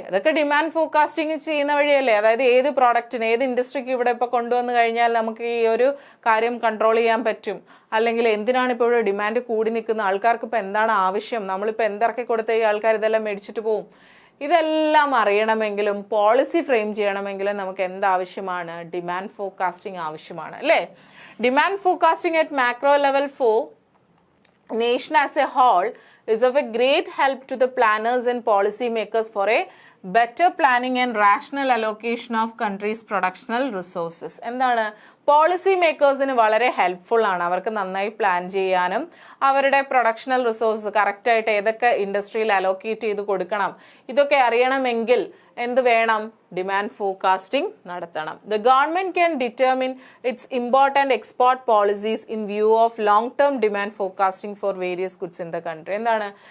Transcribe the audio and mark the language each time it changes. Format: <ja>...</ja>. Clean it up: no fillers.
<ml>അതൊക്കെ demand forecasting ചെയ്യുന്ന വഴിയല്ലേ. അതായത് ഏത് പ്രോഡക്റ്റിന് ഏത് ഇൻഡസ്ട്രിക്ക് ഇവിടെ ഇപ്പോൾ കൊണ്ടുവന്നു കഴിഞ്ഞാൽ നമുക്ക് ഈ ഒരു കാര്യം കൺട്രോൾ ചെയ്യാൻ പറ്റും, അല്ലെങ്കിൽ എന്തിനാണ് ഇപ്പോൾ ഇവിടെ ഡിമാൻഡ് കൂടി നിൽക്കുന്ന, ആൾക്കാർക്ക് ഇപ്പോൾ എന്താണ് ആവശ്യം, നമ്മളിപ്പോൾ എന്തിറക്കി കൊടുത്ത ഈ ആൾക്കാർ ഇതെല്ലാം മേടിച്ചിട്ട് പോകും. ഇതെല്ലാം അറിയണമെങ്കിലും പോളിസി ഫ്രെയിം ചെയ്യണമെങ്കിലും നമുക്ക് എന്താവശ്യമാണ്? ഡിമാൻഡ് ഫോർകാസ്റ്റിംഗ് ആവശ്യമാണ്, അല്ലേ?</ml> <en>Demand forecasting at macro level for nation as a whole is of a great help to the planners and policy makers for a better planning and rational allocation of country's productional resources.</en> <ml>എന്താണ്? Policy മേക്കേഴ്സിന് വളരെ helpful ആണ്. അവർക്ക് നന്നായി plan ചെയ്യാനും അവരുടെ പ്രൊഡക്ഷണൽ resource കറക്റ്റായിട്ട് ഏതൊക്കെ ഇൻഡസ്ട്രിയിൽ അലോക്കേറ്റ് ചെയ്ത് കൊടുക്കണം ഇതൊക്കെ അറിയണമെങ്കിൽ എന്ത് വേണം? ഡിമാൻഡ് ഫോർകാസ്റ്റിംഗ് നടത്തണം.</ml> <en>The government can determine its important export policies in view of long term demand forecasting for various goods in the country.</en> <ml>എന്താണ്?</ml>